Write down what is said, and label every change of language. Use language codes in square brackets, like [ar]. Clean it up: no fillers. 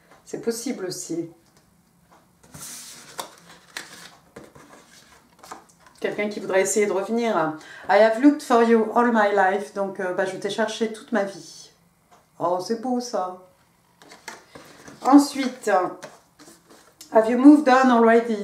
[fr] C'est possible aussi. Quelqu'un qui voudrait essayer de revenir. [en] I have looked for you all my life. [fr] Donc, je t'ai cherché toute ma vie. Oh, c'est beau ça. Ensuite, [en] have you moved on already?